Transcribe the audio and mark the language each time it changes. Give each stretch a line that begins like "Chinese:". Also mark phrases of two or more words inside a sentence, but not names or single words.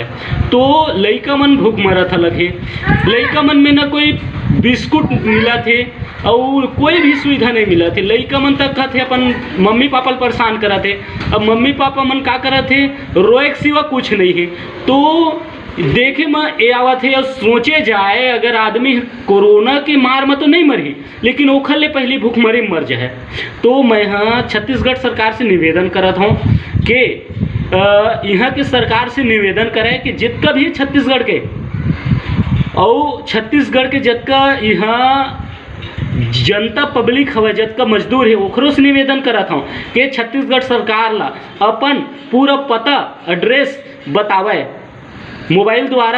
Chhattisgarhi: तो लइका मन भूख मरत हलक है, लइका मन में न कोई बिस्कुट मिला थे और कोई भी सुविधा नहीं मिला थे। लइका मन तक कहते अपन मम्मी पापा परेशान करा थे। अब मम्मी पापा मन का करा थे, रोए के सिवा कुछ नहीं है। तो देखे में ये आवत है और सोचे जाए, अगर आदमी कोरोना के मार में तो नहीं मरी, लेकिन ओखर ले पहली भूखमरी मर जाए। तो मैं हाँ छत्तीसगढ़ सरकार से निवेदन करत हूँ कि यहाँ के सरकार से निवेदन करे कि जितना भी छत्तीसगढ़ के और छत्तीसगढ़ के जितना यहाँ जनता पब्लिक हवे, जितना मजदूर है, ओकरो से निवेदन करत हूँ कि छत्तीसगढ़ सरकार ला अपन पूरा पता एड्रेस बतावे मोबाइल द्वारा।